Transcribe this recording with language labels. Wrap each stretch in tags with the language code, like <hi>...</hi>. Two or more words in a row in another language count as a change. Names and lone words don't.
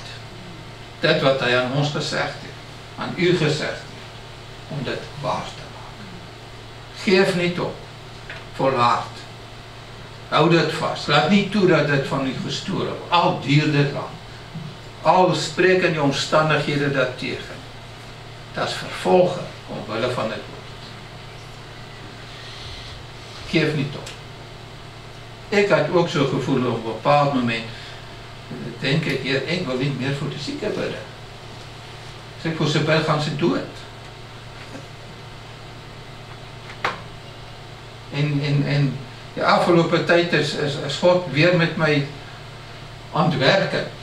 <af>Dit wat hy aan ons gesegd het, aan u gesegd het, om dit waar te maak.</af> <nl>Geef niet op, volhard.</nl> <af>Hou dit vast. Laat nie toe dat dit van u gestolen word. Al duur dit lang. Al spreek in die omstandighede dat tegen.</af> <nl>Dat is vervolgen omwille van het woord. Geef niet op.</nl> <af>Ik had ook so gevoel op 'n bepaald moment, denk ek, Heer, ek wil nie meer vir die sieke bid. As ek vir sy bid, gaan sy dood. En die afgelope tyd is God weer met my</af> <nl>aan het werken.</nl>